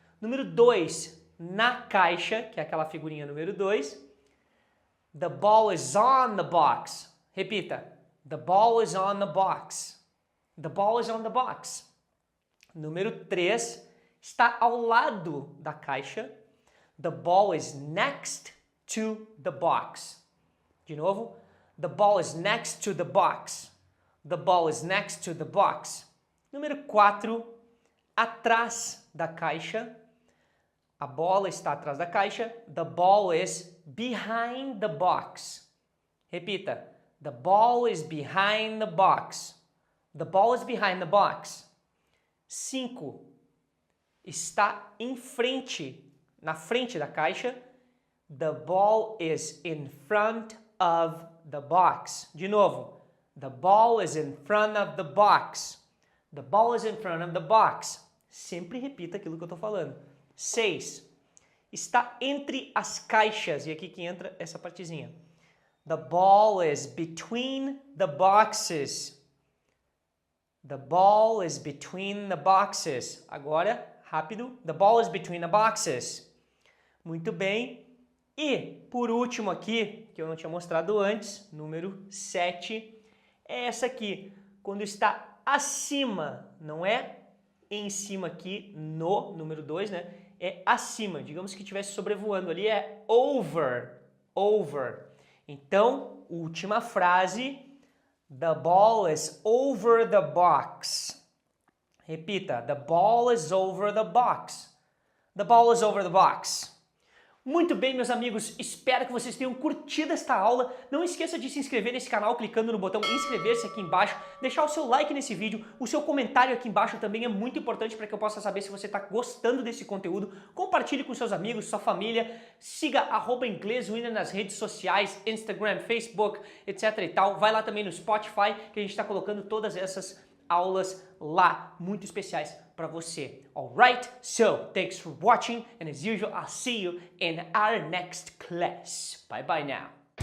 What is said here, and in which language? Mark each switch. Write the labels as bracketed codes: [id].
[pt] Número 2, na caixa, que é aquela figurinha número 2. [en] The ball is on the box. [pt] Repita. [en] The ball is on the box. The ball is on the box. [pt] Número 3, está ao lado da caixa. [en] The ball is next to the box. [pt] De novo. [en] The ball is next to the box. The ball is next to the box. [pt] Número 4, atrás da caixa. A bola está atrás da caixa. [en] The ball is behind the box. [pt] Repita. [en] The ball is behind the box. The ball is behind the box. [pt] 5. Está em frente, na frente da caixa. [en] The ball is in front of the box. [pt] De novo. [en] The ball is in front of the box. The ball is in front of the box. [pt] Sempre repita aquilo que eu estou falando. 6. Está entre as caixas. E aqui que entra essa partezinha. [en] The ball is between the boxes. The ball is between the boxes. [pt] Agora, rápido. [en] The ball is between the boxes. [pt] Muito bem. E, por último aqui, que eu não tinha mostrado antes, número 7, é essa aqui. Quando está acima, não é em cima aqui no número 2, né? É acima. Digamos que estivesse sobrevoando ali, é over. Over. Então, última frase. The ball is over the box. Repita. The ball is over the box. The ball is over the box. Muito bem, meus amigos, espero que vocês tenham curtido esta aula. Não esqueça de se inscrever nesse canal clicando no botão inscrever-se aqui embaixo, deixar o seu like nesse vídeo, o seu comentário aqui embaixo também é muito importante para que eu possa saber se você está gostando desse conteúdo. Compartilhe com seus amigos, sua família, siga @ingleswinner nas redes sociais, Instagram, Facebook, etc e tal. Vai lá também no Spotify, que a gente está colocando todas essas aulas lá, muito especiais para você. [en] Alright? So, thanks for watching, and as usual, I'll see you in our next class. Bye bye now.